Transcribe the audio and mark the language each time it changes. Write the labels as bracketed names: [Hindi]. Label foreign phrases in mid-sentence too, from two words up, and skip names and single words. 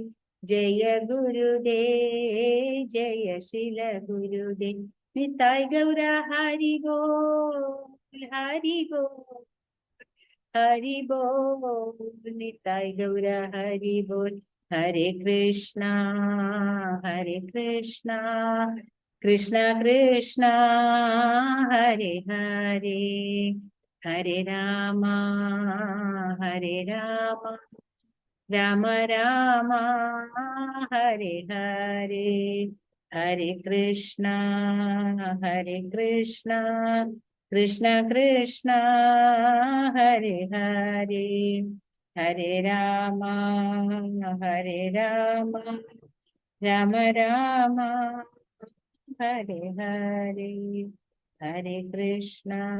[Sanskrit] ജയ ഗുരുദേവ് ജയ ശ്രീല ഗുരുദേവ് [Bangla] নিতাই গৌর হরি বোল হরি বোল হরি বোল নিতাই গৌর হরি বোল [Sanskrit] ഹരേ കൃഷ്ണ കൃഷ്ണ കൃഷ്ണ ഹരേ ഹരേ ഹരേ രാമ രാമ രാമ ഹരേ ഹരേ ഹരേ കൃഷ്ണ കൃഷ്ണ കൃഷ്ണ ഹരേ ഹരേ ഹരേ രാമ രാമ രാമ ഹരേ ഹരേ ഹരേ കൃഷ്ണ